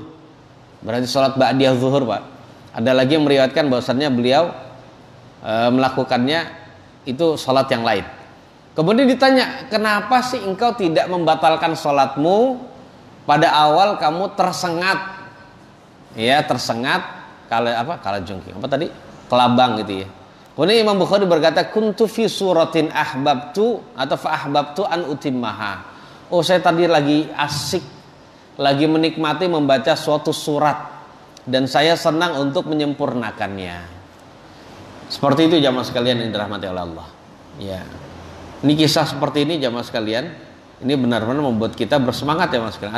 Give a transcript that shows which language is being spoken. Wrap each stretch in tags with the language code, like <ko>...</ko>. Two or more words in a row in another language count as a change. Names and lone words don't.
<id>Berarti salat ba'diyah zuhur, Pak. Ada lagi yang meriwayatkan bahwasannya beliau melakukannya itu sholat yang lain. Kemudian ditanya, kenapa sih engkau tidak membatalkan sholatmu pada awal kamu tersengat? Ya, tersengat kalajengking. Apa tadi? Kelabang gitu ya. Kemudian Imam Bukhari berkata,</id> <ar>كنت في سورة أحببت atau فأحببت أن أتمها.</ar> <id>Saya tadi lagi asik, lagi menikmati membaca suatu surat dan saya senang untuk menyempurnakannya. Seperti itu jamaah sekalian yang dirahmati oleh Allah. Ya. Ini kisah seperti ini jamaah sekalian, ini benar-benar membuat kita bersemangat jamaah sekalian.</id>